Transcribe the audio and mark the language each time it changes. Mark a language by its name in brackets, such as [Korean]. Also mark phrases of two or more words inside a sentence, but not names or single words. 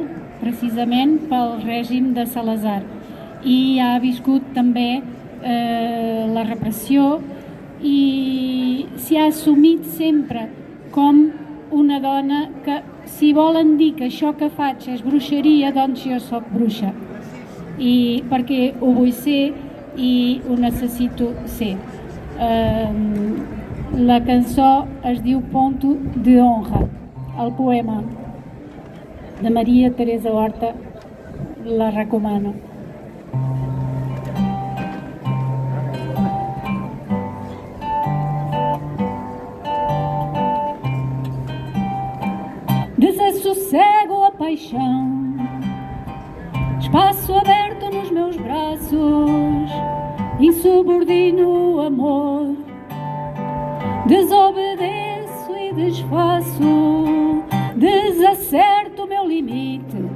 [Catalan] precisament pel règim de Salazar i ha viscut també la repressió i s'hi ha assumit sempre com una dona que, si volen dir que això que faig és bruixeria, doncs jo soc bruixa, i perquè ho vull ser i ho necessito ser. La cançó es diu Ponto de Honra, el poema de Maria Teresa Horta, la recomano. [Portuguese] Desassossego a paixão, espaço aberto nos meus braços, insubordino o amor, desobedeço e desfaço, desacerto o meu limite,